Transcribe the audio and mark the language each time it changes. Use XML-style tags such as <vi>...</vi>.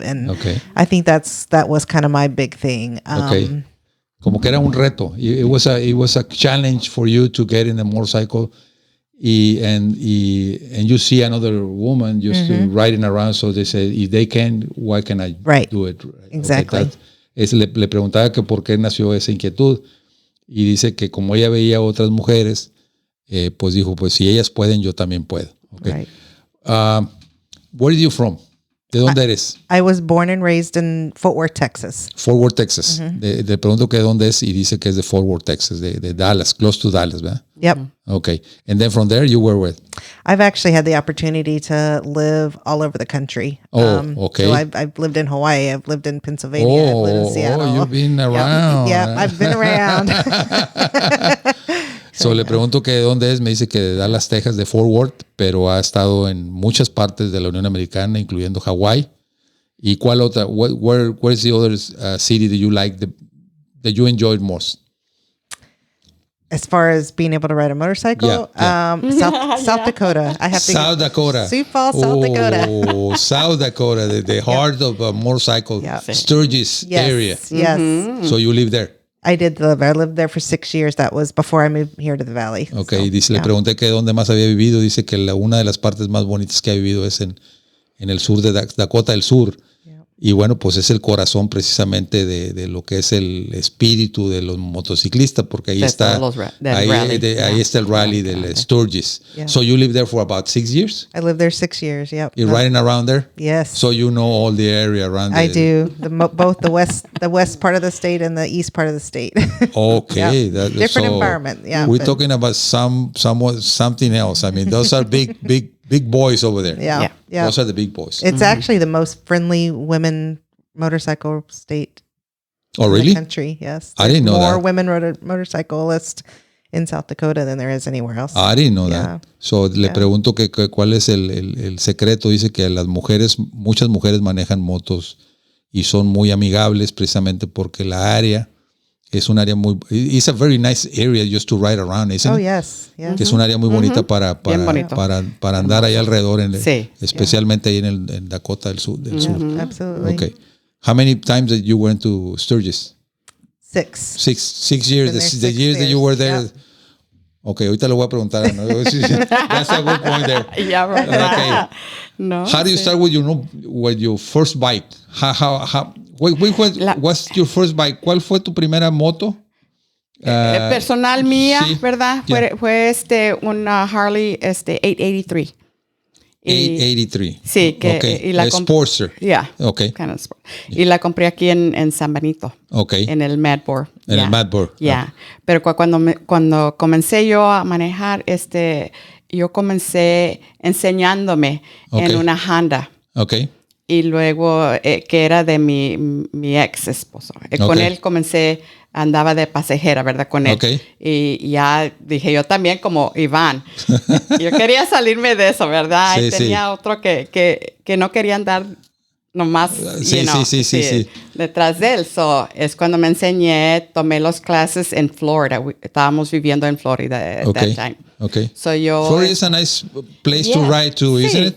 <en>And I think that was kind of my big thing.</en> <es>Como que era un reto.</es> <en>It was a challenge for you to get in a motorcycle, and you see another woman just riding around. So they say, if they can, why can I do it? Exactly.</en> <es>Le preguntaba que por qué nació esa inquietud, y dice que como ella veía a otras mujeres, pues dijo, pues si ellas pueden, yo también puedo.</es> <en>Okay. Right. Where are you from?</en> <es>¿De dónde eres?</es> <en>I was born and raised in Fort Worth, Texas. Fort Worth, Texas.</en> <es>Le pregunto que de dónde es y dice que es de Fort Worth, Texas, de Dallas,</es> <en>close to Dallas,</en> <es>¿verdad?</es> <en>Yep. Okay. And then from there, you were with? I've actually had the opportunity to live all over the country. Okay. So I've lived in Hawaii. I've lived in Pennsylvania. I've lived in Seattle. Oh, you've been around. Yep, I've been around.</en> <es>So le pregunto que de dónde es, me dice que de Dallas, Texas, de Fort Worth, pero ha estado en muchas partes de la Unión Americana, incluyendo Hawaii. ¿Y cuál otra?</es> <en>Where's the other city that you like, that you enjoyed most? As far as being able to ride a motorcycle, South Dakota. I have to South Dakota. Sioux Falls, South Dakota. Oh, South Dakota, the heart of a motorcycle, Sturgis area. Yes. So you live there? I did live. I lived there for 6 years. That was before I moved here to the Valley.</en> <es>Okay, dice, le pregunté que dónde más había vivido. Dice que una de las partes más bonitas que ha vivido es en el sur de Dakota del Sur. Y bueno, pues es el corazón precisamente de lo que es el espíritu de los motociclistas, porque ahí está ahí está el rally del Sturgis.</es> <en>Yeah. So you lived there for about 6 years? I lived there 6 years, yep. You're riding around there? Yes. So you know all the area around I do. Both the west part of the state and the east part of the state. Okay. Different environment, yeah. We're talking about something else. I mean, those are big boys over there. Yeah. Those are the big boys. It's actually the most friendly women motorcycle state in the country. Yes. I didn't know more that. Women motorcyclists in South Dakota than there is anywhere else. I didn't know that.</en> <es>So le pregunto que cuál es el secreto. Dice que muchas mujeres manejan motos y son muy amigables precisamente porque la área es un área</es> <en>it's a very nice area just to ride around, isn't it? Oh, yes.</en> <es>Que es un área muy bonita para andar ahí alrededor, especialmente ahí en Dakota del Sur.</es> <en>Absolutely. Okay. How many times that you went to Sturgis? 6. 6 years. The years that you were there. Yeah.</en> <es>Okay, ahorita le voy a preguntar. ¿No?</es> <en>That's a good point there. Yeah, right. Okay. No, how do you start with your first bike? What's your first bike?</en> <es>¿Cuál fue tu primera moto? Personal mía, sí, ¿verdad? Fue una Harley 883. 883. Sí, que y la Sportster.</es> <en>Yeah. Okay. Kind of sport.</en> <es>Y la compré aquí en San Benito.</es> <en>Okay.</en> <es>En el Madbor. En el Madbor.</es> <en>Yeah.</en> <es>Pero cuando comencé yo a manejar yo comencé enseñándome en una Honda.</es> <en>Okay.</en> <es>Y luego que era de mi ex esposo. Con él andaba de pasajera, ¿verdad? Con él. Okay. Y ya dije yo también como Yvonne. Yo quería salirme de eso, ¿verdad? Sí, y tenía otro que no quería andar nomás sí. detrás de él. So, es cuando me enseñé, tomé las clases en Florida. Estábamos viviendo en Florida</es> <en>at that time. Okay. So Florida is a nice place to ride to, isn't it?</en>